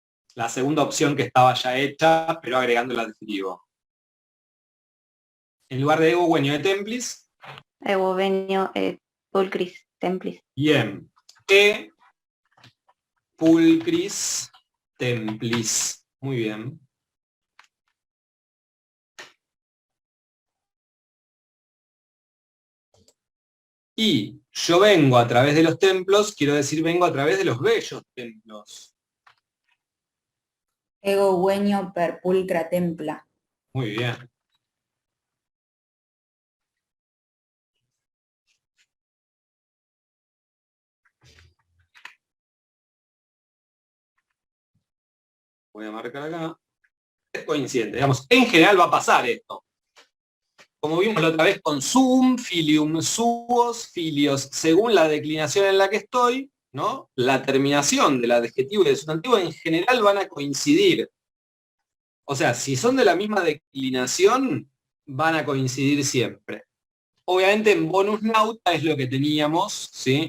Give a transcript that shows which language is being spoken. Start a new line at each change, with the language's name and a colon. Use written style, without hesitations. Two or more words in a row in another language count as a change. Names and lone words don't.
Spanish: La segunda opción que estaba ya hecha, pero agregando el adjetivo. En lugar de
Latin: ego venio de templis. Ego venio pulcris templis. Bien. E pulcris templis.
Spanish: Muy bien. Y yo vengo a través de los templos, quiero decir vengo a través de los bellos templos.
Latin: Ego venio per pulcra templa.
Spanish: Muy bien. Voy a marcar acá. Es coincidente, digamos, en general va a pasar esto. Como vimos la otra vez con
Latin: sum, filium, suos, filios,
Spanish: según la declinación en la que estoy, ¿no? La terminación del adjetivo y del sustantivo en general van a coincidir. O sea, si son de la misma declinación, van a coincidir siempre. Obviamente en
Latin: bonus nauta
Spanish: es lo que teníamos, ¿sí?